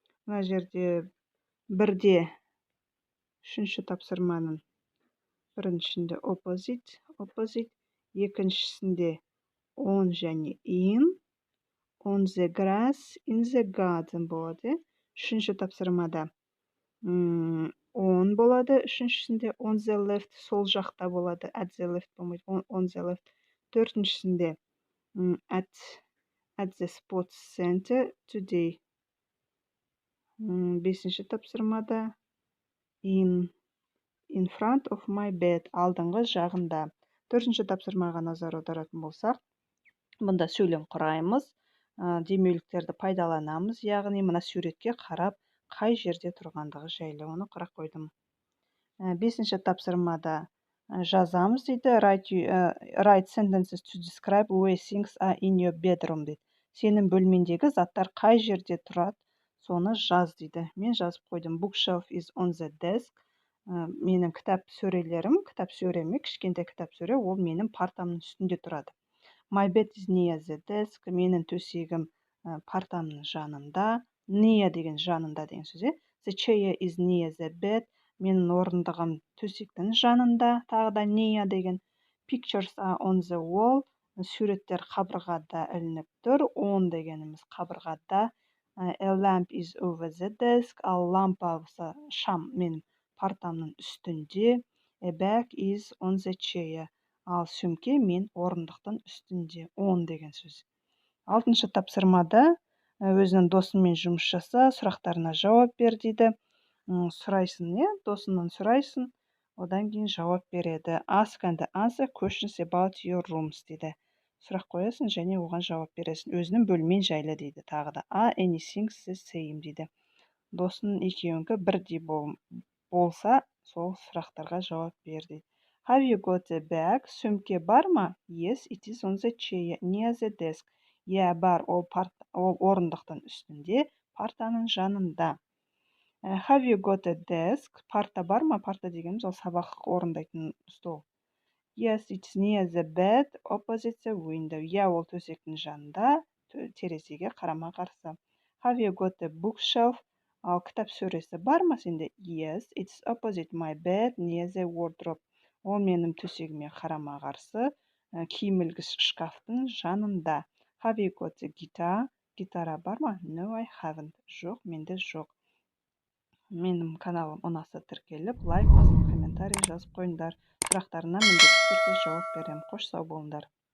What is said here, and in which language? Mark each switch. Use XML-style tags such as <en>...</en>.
<kk>Мына жерде бірде үшінші тапсырманың біріншісінде opposite, екіншісінде on және in,</kk> <en>on the grass, in the garden</en> <kk>болады. Үшінші тапсырмада on болады, үшіншісінде</kk> <en>on the left,</en> <kk>сол жақта болады,</kk> <en>at the left</en> <kk>болмайды, on the left. Төртіншісінде</kk> <en>at the sports center today.</en> <kk>Бесінші тапсырмада</kk> <en>in front of my bed,</en> <kk>алдыңғы жағында. Төртінші тапсырмаға назар аударатын болсақ, бұнда сөйлем құраймыз, демеуліктерді пайдаланамыз, яғни мына суретке қарап, қай жерде тұрғандығы жайлы оны қарап қойдым. Бесінші тапсырмада жазамыз дейді,</kk> <en>write sentences to describe where things are in your bedroom</en> <kk>дейді. Сенің бөлмендегі заттар қай жерде тұрады, соны жаз дейді. Мен жазып қойдым.</kk> <en>Bookshelf is on the desk.</en> <kk>Менің кітап сөреме, кішкентай кітап сөре, ол менің партамның үстінде тұрады.</kk> <en>My bed is near the desk.</en> <kk>Менің төсегім партамның жанында. Near деген жанында деген сөз.</kk> <en>The chair is near the bed.</en> <kk>Менің орындығым төсектің жанында. Тағы да near деген.</kk> <en>Pictures are on the wall.</en> <kk>Суреттер қабырғада ілініп тұр. On дегеніміз қабырғада.</kk> <en>A lamp is over the desk.</en> <kk>Ал лампа болса, шам менің партамның үстінде.</kk> <en>A bag is on the chair.</en> <kk>Ал сөмке мен орындықтың үстінде. On деген сөз. Алтыншы тапсырмада өзінің досымен жұмыс жаса, сұрақтарына жауап бер дейді. Сұрайсың, досыңнан сұрайсың, одан кейін жауап береді.</kk> <en>Ask and answer questions about your rooms</en> <kk>дейді. Сұрақ қоясың және оған жауап бересің. Өзінің бөлмен жайлы дейді. Тағы да</kk> <en>anything the same</en> <kk>дейді. Досың екеуіңкі бірдей болса, сол сұрақтарға жауап бер дейді.</kk> <en>Have you got a bag?</en> <kk>Сөмке бар ма?</kk> <en>Yes, it is on the chair near the desk.</en> <kk>Бар, ол орындықтың үстінде, партаның жанында.</kk> <en>Have you got a desk?</en> <kk>Парта бар ма? Парта дегеніміз ол сабақ орындайтын стол.</kk> <en>Yes, it's near the bed, opposite the window.</en> <kk>Ол төсектің жанында, терезеге қарама қарсы.</kk> <en>Have you got a bookshelf?</en> <kk>Ал кітап сөресі бар ма сенде?</kk> <en>Yes, it's opposite my bed near the wardrobe.</en> <kk>Ол менің төсегіме қарама қарсы, киім ілгіш шкафтың жанында.</kk> <en>Have you got the guitar?</en> <kk>Гитара бар ма?</kk> <en>No, I haven't.</en> <kk>Жоқ, менде жоқ. Менің каналым ұнаса тіркеліп, лайк басып, комментарий жазып қойыңдар. Сұрақтарына міндетті түрде жауап беремін. Қош сау болыңдар.</kk>